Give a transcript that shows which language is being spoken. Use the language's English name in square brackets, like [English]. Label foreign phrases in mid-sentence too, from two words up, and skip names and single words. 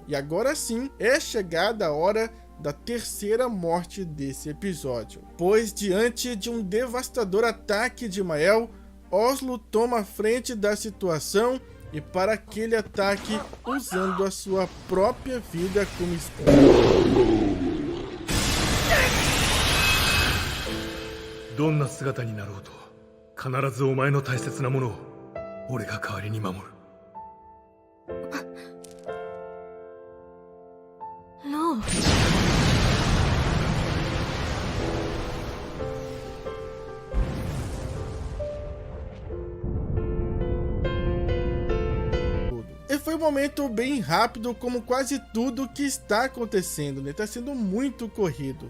[Portuguese] E agora sim é chegada a hora da terceira morte desse episódio, pois diante de um devastador ataque de Mael, Oslo toma a frente da situação e para aquele ataque usando a sua própria vida como escudo. [Japanese] どんな姿になろうと必ずお前の大切なものを俺が代わりに守る。ロー。 [Portuguese] E foi um momento bem rápido, como quase tudo que está acontecendo, está sendo muito corrido.